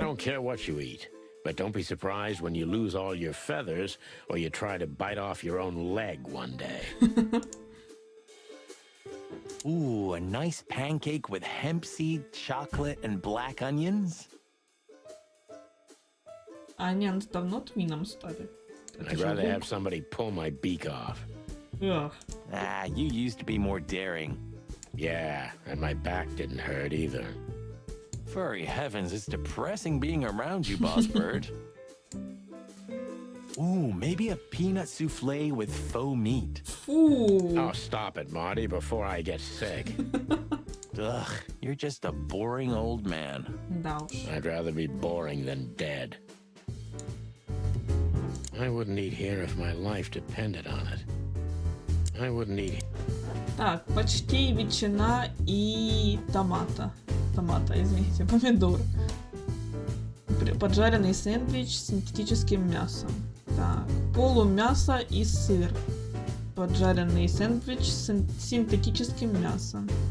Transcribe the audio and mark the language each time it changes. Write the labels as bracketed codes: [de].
[en] don't care what you eat. But don't be surprised when you lose all your feathers or you try to bite off your own leg one day. Ooh, a nice pancake with hemp seed, chocolate, and black onions? [ru] А они давно твином стали. Это [en] I'd [ru] же [en] rather [ru] лук. [en] have somebody pull my beak off. Ах. Ah, you used to be more daring. Yeah, and my back didn't hurt either. Furry heavens, it's depressing being around you, boss bird. Ooh, maybe a peanut souffle with faux meat. Фу. Oh, stop it, Marty, before I get sick. Ugh, you're just a boring old man. [ru] Да уж. [en] I'd rather be boring than dead. I wouldn't eat here if my life depended on it. I wouldn't eat. [ru] Так, почти ветчина и томата. Извините, помидор. Поджаренный сэндвич с синтетическим мясом. Так, полумясо и сыр. Поджаренный сэндвич с синтетическим мясом.